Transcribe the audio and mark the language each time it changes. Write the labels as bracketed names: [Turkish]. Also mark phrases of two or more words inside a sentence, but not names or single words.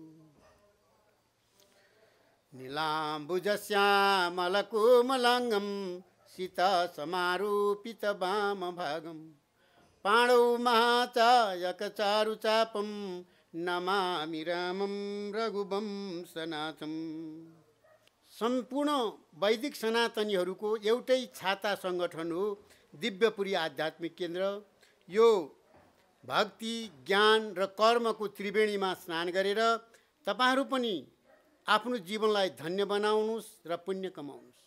[Sanskrit] नीलाम्बुजश्यामलकोमलाङ्गं सीता समारोपित वामभागं पाणौ महाचायकचारुचापं नमामि रामं रघुवंशनाथं। [Nepali] सम्पूर्ण वैदिक सनातनीहरूको एउटै छाता सङ्गठन हो दिव्यपुरी आध्यात्मिक केन्द्र। यो भक्ति ज्ञान र कर्मको त्रिवेणीमा स्नान गरेर तपाईहरू पनि आफ्नो जीवनलाई धन्य बनाउनुहोस् र पुण्य कमाउनुहोस्।